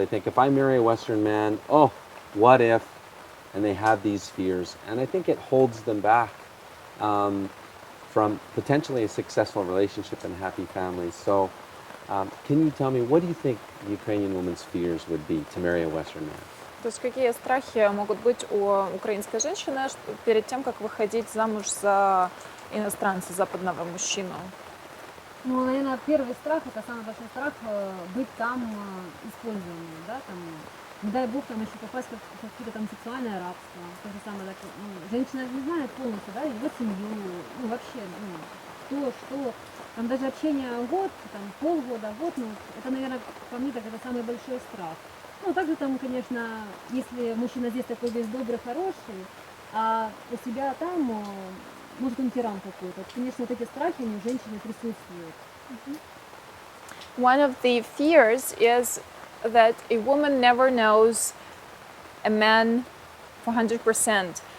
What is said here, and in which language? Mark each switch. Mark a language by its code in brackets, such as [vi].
[en] They think if I marry a Western man, oh, what if? And they have these fears. And I think it holds them back from potentially a successful relationship and happy families. So can you tell me, what do you think the Ukrainian woman's fears would be to marry a Western man? [ru] То есть какие страхи могут быть у украинской женщины перед тем, как выходить замуж за иностранца, западного мужчину? Ну, наверное, первый страх, это самый большой страх быть там использованным, да, там, не дай бог, там еще попасть в какое-то там сексуальное рабство. То же самое, так, женщина не знает полностью, да, его семью, вообще, кто, что, там даже общение год, там, полгода, год, это, наверное, по мне так это самый большой страх. Ну, также там, конечно, если мужчина здесь такой весь добрый, хороший, а у себя там, может, он тиран какой-то. Конечно, вот эти страхи, они у женщины присутствуют. [en] One of the fears is that a woman never knows a man for 100%.